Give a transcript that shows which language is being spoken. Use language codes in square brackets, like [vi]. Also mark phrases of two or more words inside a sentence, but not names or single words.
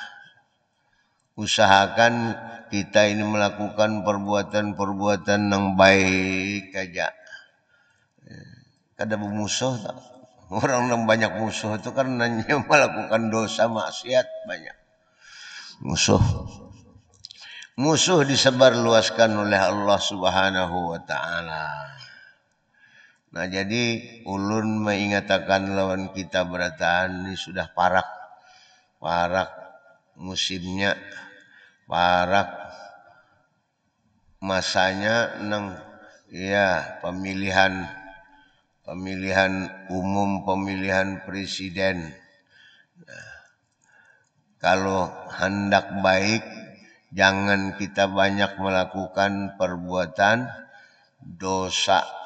[id] Usahakan kita ini melakukan perbuatan-perbuatan yang baik aja. [bjn] Kada bermusuh tak? [id] Orang yang banyak musuh itu karena melakukan dosa maksiat banyak. Musuh disebarluaskan oleh Allah [ar] Subhanahu wa taala. [bjn] Nah, jadi ulun mengatakan lawan kita berataan ini sudah parak musimnya, parak masanya nang ya pemilihan umum, pemilihan presiden. [id] Kalau hendak baik, jangan kita banyak melakukan perbuatan dosa.